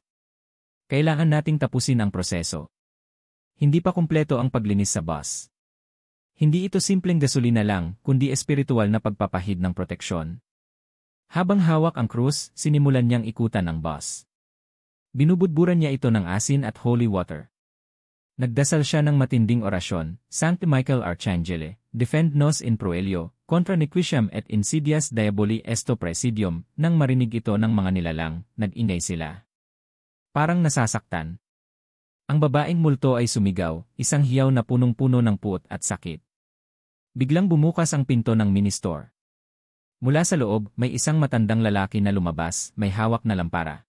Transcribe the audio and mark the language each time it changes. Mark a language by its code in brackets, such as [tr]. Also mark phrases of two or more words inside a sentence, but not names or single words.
[tl] Kailangan nating tapusin ang proseso. Hindi pa kumpleto ang paglinis sa bus. Hindi ito simpleng gasolina lang, kundi espiritual na pagpapahid ng proteksyon. Habang hawak ang krus, sinimulan niyang ikutan ang bus. Binubudburan niya ito ng asin at [en] holy water. [tl] Nagdasal siya ng matinding orasyon, [la] Sancti Michael Arcangele, defend nos in proelio, contra nequitiam et insidias diaboli esto presidium, [tl] nang marinig ito ng mga nilalang, nag-ingay sila. Parang nasasaktan. Ang babaeng multo ay sumigaw, isang hiyaw na punong-puno ng puot at sakit. Biglang bumukas ang pinto ng mini-store. Mula sa loob, may isang matandang lalaki na lumabas, may hawak na lampara.